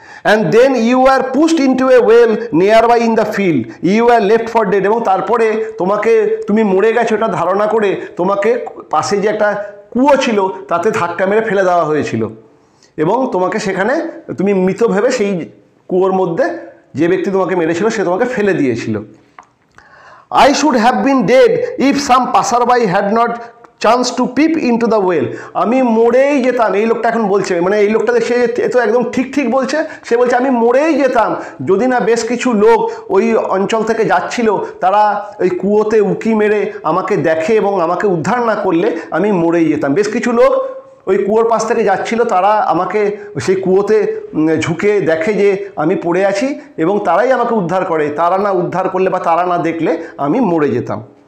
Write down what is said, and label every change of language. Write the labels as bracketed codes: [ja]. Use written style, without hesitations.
[en] and then you are pushed into a well nearby in the field, you are left for dead, [bn] এবং তারপরে তুমি মরে গেছো এটা ধারণা করে তোমাকে পাশে যে একটা কুয়ো ছিল তাতে ধাক্কা মেরে ফেলে দেওয়া হয়েছিল, এবং তোমাকে সেখানে তুমি মৃত ভেবে সেই কুয়োর মধ্যে যে ব্যক্তি তোমাকে মেরেছিল সে তোমাকে ফেলে দিয়েছিল। [en] I should have been dead if some passerby had not chance to peep into the well, [bn] আমি মরেই যেতাম। এই লোকটা এখন বলছে, মানে এই লোকটা সে তো একদম ঠিক বলছে, সে বলছে আমি মরেই যেতাম যদি না বেশ কিছু লোক ওই অঞ্চল থেকে যাচ্ছিল, তারা ওই কুয়োতে উকি মেরে আমাকে দেখে এবং আমাকে উদ্ধার না করলে আমি মরেই যেতাম। বেশ কিছু লোক ওই কুয়োর পাশ থেকে যাচ্ছিল, তারা আমাকে সেই কুয়োতে ঝুঁকে দেখে যে আমি পড়ে আছি এবং তারাই আমাকে উদ্ধার করে, তারা না উদ্ধার করলে বা তারা না দেখলে আমি মরে যেতাম।